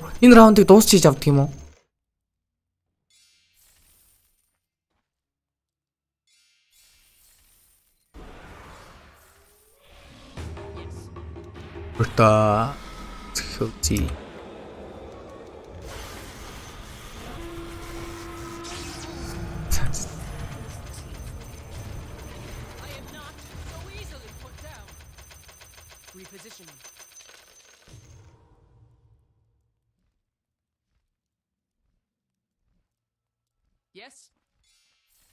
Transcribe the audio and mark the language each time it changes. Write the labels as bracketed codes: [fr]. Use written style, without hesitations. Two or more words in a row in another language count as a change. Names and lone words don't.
[mn] Энэ раундыг дуусчиж авдаг юм уу? Бүртээ зөвхөн [en] I am not so easily put down. Repositioning. Yes.